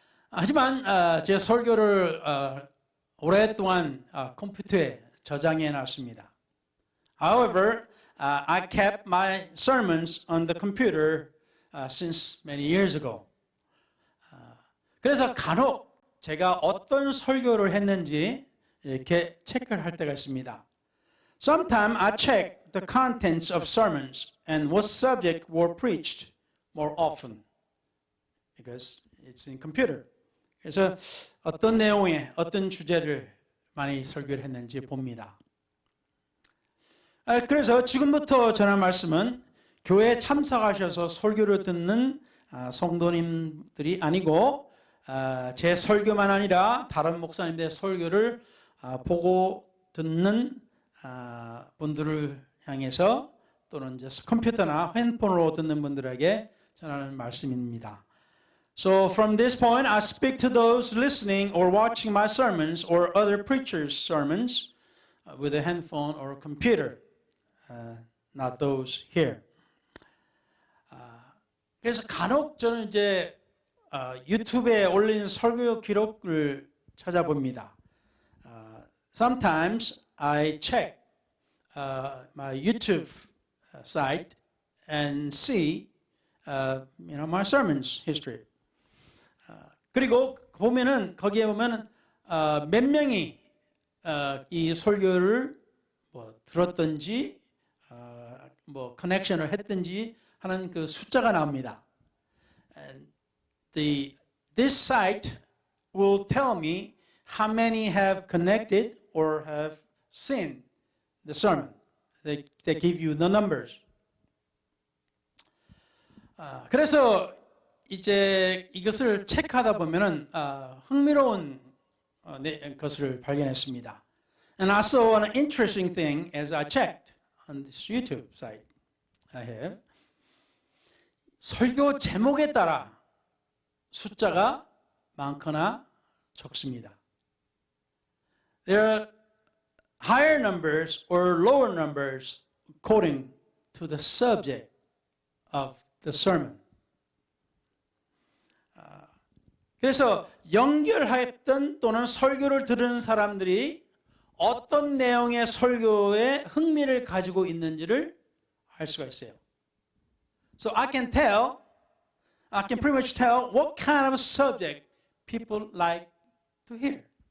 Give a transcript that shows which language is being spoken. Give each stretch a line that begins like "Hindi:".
Korean: 하지만 제 설교를 오랫동안 컴퓨터에 저장해 놨습니다.
English: However, I kept my sermons on the computer since many years ago.
Korean: 그래서 간혹 제가 어떤 설교를 했는지 이렇게 체크를 할 때가 있습니다.
English: Sometimes I check the contents of sermons and what subject were preached more often? Because it's in computer.
Korean: 그래서 어떤 내용의 어떤 주제를 많이 설교를 했는지 봅니다. 그래서 지금부터 전할 말씀은 교회에 참석하셔서 설교를 듣는 성도님들이 아니고 제 설교만 아니라 다른 목사님들의 설교를 보고 듣는 분들을 향해서 또는 이제 컴퓨터나 핸폰으로 듣는 분들에게 전하는 말씀입니다.
English: So from this point, I speak to those listening or watching my sermons or other preachers' sermons with a handphone or computer, not those here.
Korean: 그래서 간혹 저는 이제 유튜브에 올린 설교 기록을 찾아봅니다.
English: Sometimes I check my YouTube site and see, my sermons history.
Korean: 그리고 보면은 거기에 보면은 몇 명이 이 설교를 들었든지 커넥션을 했든지 하는 그 숫자가 나옵니다.
English: And this site will tell me how many have connected or have seen the sermon. They give you the numbers.
Korean: 그래서 이제 이것을 체크하다 보면은 흥미로운 것을 발견했습니다.
English: And I saw an interesting thing as I checked on this YouTube site I have.
Korean: 설교 제목에 따라 숫자가 많거나 적습니다.
English: There are higher numbers or lower numbers according to the subject of the sermon.
Korean: 그래서 연결했던 또는 설교를 들은 사람들이 어떤 내용의 설교에 흥미를 가지고 있는지를 알 수가 있어요.
English: So I can pretty much tell what kind of subject people like to hear.